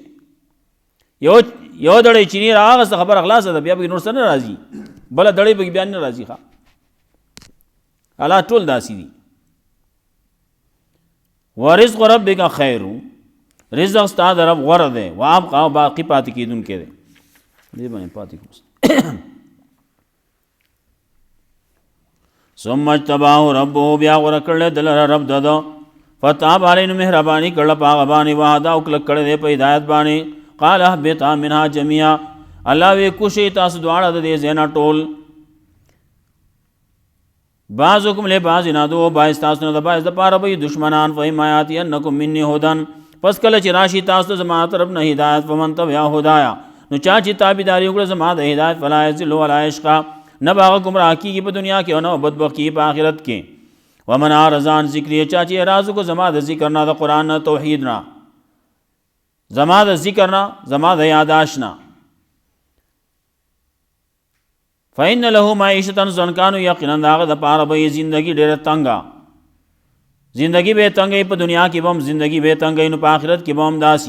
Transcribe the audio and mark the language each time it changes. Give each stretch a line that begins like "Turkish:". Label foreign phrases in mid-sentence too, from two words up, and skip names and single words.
Pashto: یو دړی چینی راغسته خبره خلاصه ده، بیا بګې نور څه نه راځي، بله دړی بګې بیا نه راځي. ښه حالات ټول داسې دي.
Arabic: ورزق ربک خیر،
Pashto: رزق ستا د رب غوره دی، وابقا باقي پاتې کېدونکی دی. دې باندې پاتې کوم
Arabic: ثم اجتباه ربه،
Pashto: بیا غوره کړل دلره رب دده،
Arabic: فتاب علیه،
Pashto: نو مهرباني کړله په هغه باندې، وهدا او کلک کړی دی په هدایت باندې.
Arabic: قال اهبطا منها جميعا،
Pashto: الله وی کوشئ تاسو دواړه د دې ځای نه ټول.
Arabic: بعضکم لبعض عدو،
Pashto: بعض تاسو نه د بعض دپاره به دشمنان.
Arabic: فإما یأتینکم مني هدی،
Pashto: پس کله چې راشي تاسو ته زما طرف نه هدایت،
Arabic: فمن تبع هدایا،
Pashto: نو چا چې تابعداري وکړه زما د هدایت،
Arabic: فلا یضل ولا یشقی،
Pashto: نه به هغه ګمراه کېږي په دنیا کې او نه بدبخت کېږي په آخرت کې.
Arabic: ومن اعرض عن ذکري،
Pashto: چا چې اعراض وکړو زما د ذکر نه، د قرآن نه، توحید نه، زما د ذکر نه، زما د یاداشت نه.
Arabic: فإن له معیشة ضنکا،
Pashto: یقینا د هغه دپاره به یې زندګي ډېره تنګه، زندگی به تنگی په دنیا کې به هم زندگی به تنگی، نو په آخرت کې به هم داسي.